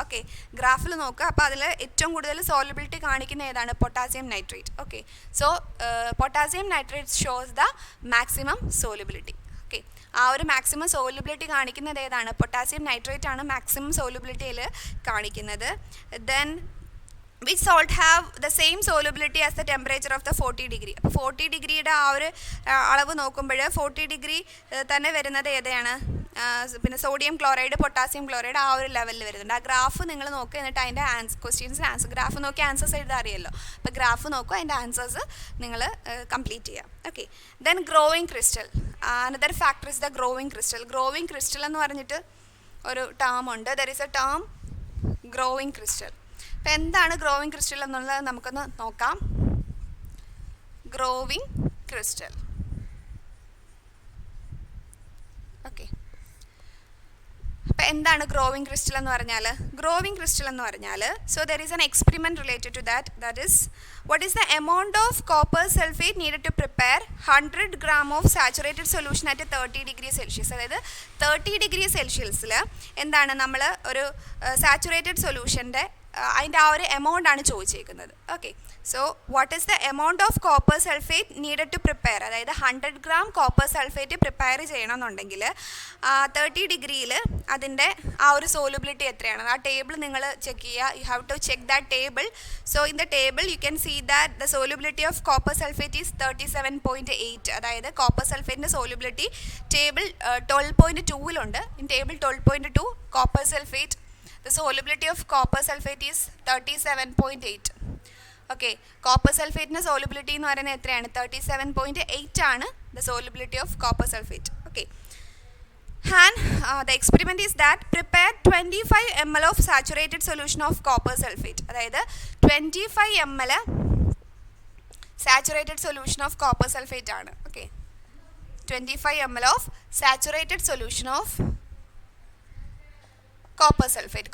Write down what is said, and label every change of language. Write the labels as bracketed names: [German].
[Malayalam] Okay, ഗ്രാഫിൽ നോക്കുക. അപ്പോൾ അതിൽ ഏറ്റവും കൂടുതൽ സോലിബിലിറ്റി കാണിക്കുന്ന ഏതാണ്? Potassium nitrate. [English] Okay, so potassium nitrate shows the maximum solubility. [Malayalam] Okay, ആ ഒരു മാക്സിമം സോലിബിലിറ്റി കാണിക്കുന്നത് ഏതാണ്? പൊട്ടാസ്യം നൈട്രേറ്റ് ആണ് മാക്സിമം സോലിബിലിറ്റിയിൽ കാണിക്കുന്നത്. [English] Then which salt have the same solubility as the temperature of the 40 degree. [Malayalam] അപ്പോൾ 40 ഡിഗ്രിയുടെ ആ ഒരു അളവ് നോക്കുമ്പോൾ 40 ഡിഗ്രി തന്നെ വരുന്നത് ഏതാണ്? പിന്നെ സോഡിയം ക്ലോറൈഡ്, പൊട്ടാസ്യം ക്ലോറൈഡ് ആ ഒരു ലെവലിൽ വരുന്നുണ്ട്. ആ ഗ്രാഫ് നിങ്ങൾ നോക്കുക, എന്നിട്ട് അതിൻ്റെ ക്വസ്റ്റ്യൻസിന് ആൻസർ ഗ്രാഫ് നോക്കി ആൻസേഴ്സ് എഴുതാൻ അറിയാമല്ലോ. അപ്പോൾ ഗ്രാഫ് നോക്കുക, അതിൻ്റെ ആൻസേഴ്സ് നിങ്ങൾ കംപ്ലീറ്റ് ചെയ്യാം. [English] Okay, then growing crystal. Another factor is the growing crystal. [Malayalam] Growing crystal എന്ന് പറഞ്ഞിട്ട് ഒരു ടേം ഉണ്ട്. [English] There is a term growing crystal. [Malayalam] അപ്പോൾ എന്താണ് ഗ്രോവിങ് ക്രിസ്റ്റൽ എന്നുള്ളത് നമുക്കൊന്ന് നോക്കാം. Growing crystal. ഓക്കെ, അപ്പോൾ എന്താണ് ഗ്രോവിങ് ക്രിസ്റ്റൽ എന്ന് പറഞ്ഞാൽ? ഗ്രോവിങ് ക്രിസ്റ്റൽ എന്ന് പറഞ്ഞാൽ, [English] So there is an experiment related to that is what is the amount of copper sulfate needed to prepare 100 gram of saturated solution at 30 degree Celsius. [Malayalam] അതായത് 30 degree Celsiusൽ എന്താണ് നമ്മൾ ഒരു saturated സൊല്യൂഷൻ്റെ അതിൻ്റെ ആ ഒരു എമൗണ്ട് ആണ് ചോദിച്ചേക്കുന്നത്. [English] Okay, so what is the amount of copper sulphate needed to prepare? [Malayalam] അതായത് 100 gram copper sulphate prepare ചെയ്യണമെന്നുണ്ടെങ്കിൽ 30 ഡിഗ്രിയിൽ അതിൻ്റെ ആ ഒരു സോലുബിലിറ്റി എത്രയാണ്? ആ ടേബിൾ നിങ്ങൾ ചെക്ക് ചെയ്യുക. [English] You have to check that table. So in the table you can see that the solubility of copper sulphate is 37.8. [Malayalam] അതായത് copper സൾഫേറ്റിൻ്റെ solubility table 12.2 in table 12.2 copper sulphate. [English] The solubility of copper sulfate is 37.8. [Malayalam] Okay, copper സൾഫേറ്റിൻ്റെ solubility എന്ന് പറയുന്നത് എത്രയാണ്? [English] 37.8 ആണ് the solubility of copper sulfate. Okay, and the experiment is that prepare 25 ml of saturated solution of copper sulfate. അതായത് 25 ml saturated solution of copper sulfate ആണ്. Okay, 25 ml of saturated solution of copper sulphate.